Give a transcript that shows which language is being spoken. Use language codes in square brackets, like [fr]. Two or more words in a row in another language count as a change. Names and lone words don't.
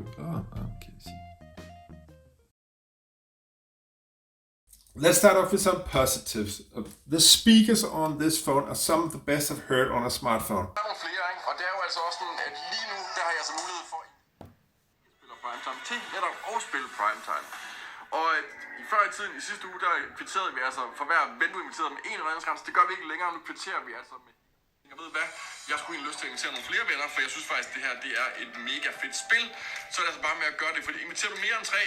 [en] Oh, okay. Let's start off with some positives. The speakers on this phone are some of the best I've heard on a smartphone. [da] Primetime til netop at spille primetime. Og før i tiden, i sidste uge, der kvitterede vi altså for hver ven, du inviterede med en redningsgrænse. Det gør vi ikke længere, nu kvitterer vi altså med... Jeg ved hvad, jeg skulle egentlig lyst til at invitere nogle flere venner, for jeg synes faktisk, det her det er et mega fedt spil. Så er det altså bare med at gøre det, fordi inviterer du mere end 3...